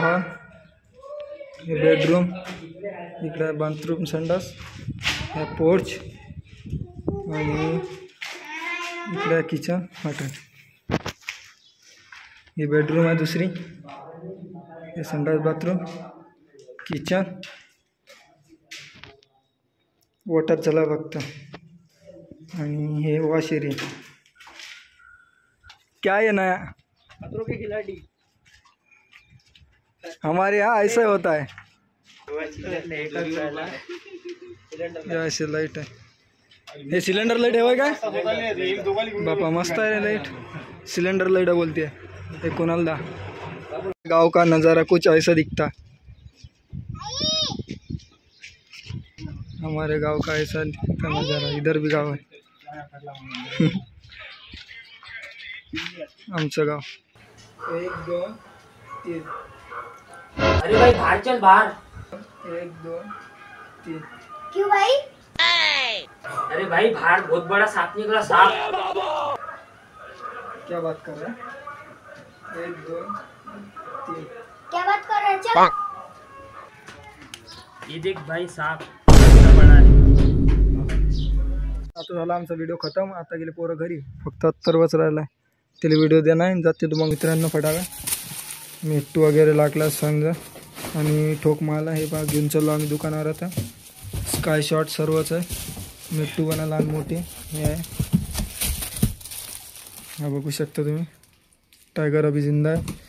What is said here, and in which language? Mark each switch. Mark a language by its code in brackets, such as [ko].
[mr] हा हे बेडरूम, इकडे बाथरूम संडास, हे पोर्च आणि इकडे किचन हॉटेल। ही बेडरूम आहे दुसरी, हे संडास बाथरूम किचन, वॉटर चला फक्त। आणि हे वॉश एरिया। [hi] क्या है नया खतरों के खिलाड़ी, हमारे यहाँ ऐसा होता है। ऐसे लाइट है, [mr] हे सिलेंडर लाइट है काय बापा, [hi] मस्त है लाइट, सिलेंडर लाइट बोलती है। ये कोणाला गांव का नज़ारा कुछ ऐसा दिखता, हमारे गांव का ऐसा दिखता नज़ारा। इधर भी गांव है [mr] आमचं गाव। [hi] 1 2 3। अरे भाई बाहर चल, बाहर। 1 2 3। क्यों भाई? अरे भाई बाहर बहुत बड़ा सांप निकला, सांप। क्या बात कर रहा है? 1 2 3। क्या बात कर रहे हैं? चल ये देख भाई सांप इतना बड़ा है। [mr] आता झाला आमचा व्हिडिओ खतम। आता गेले पोरं घरी, फक्त अत्तरवच राहिला आहे, त्याला व्हिडिओ देणार आहे। जाते तुम्हाला मित्रांनो फटाका मिट्टू वगैरे लागला समजा, आणि ठोक मारला। हे बघा घेऊन चाललो आम्ही दुकानावर आता। स्काय शॉट सर्वच आहे, मिट्टू बना लहान मोठी हे आहे, हा बघू शकता तुम्ही। टायगर अभी जिंदा आहे।